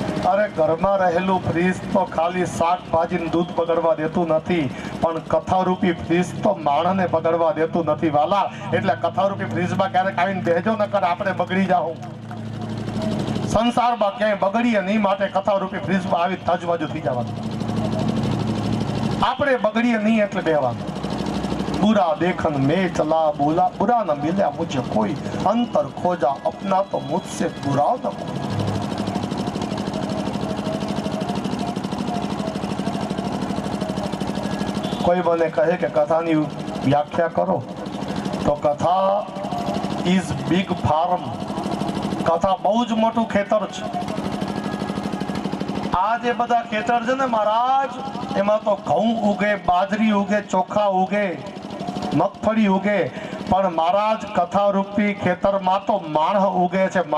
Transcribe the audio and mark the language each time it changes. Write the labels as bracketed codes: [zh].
[gu] અરે ઘરમાં રહેલું ફ્રીજ તો ખાલી શાકભાજીને દૂધ બગડવા દેતું નથી, પણ કથારૂપી ફ્રીજ તો માણસને બગડવા દેતું નથી વાલા. એટલે કથારૂપી ફ્રીજમાં ક્યારેક આવીને બેહજો, નકર આપણે બગડી જાઉં. સંસારમાં ક્યાંય બગડીએ નહીં, માટે કથારૂપી ફ્રીજમાં આવી તાજુબાજુ થઈ જવાનું. આપણે બગડીએ નહીં એટલે બેહવાનું. [hi] बुरा देखन में चला बोला, बुरा न मिला मुझे कोई, अंतर खोजा अपना तो मुझसे बुरा न कोई। [gu] કોઈ મને કહે કે કથાની વ્યાખ્યા કરો, તો કથા [en] Is big form. [gu] કથા બહુ જ મોટું ખેતર છે. આ જે બધા ખેતર છે ને મહારાજ, એમાં તો ઘઉં ઉગે, બાજરી ઉગે, ચોખા ઉગે, મગફળી ઉગે, પણ મહારાજ કથા રૂપી ખેતરમાં તો માણસ ઉગે છે.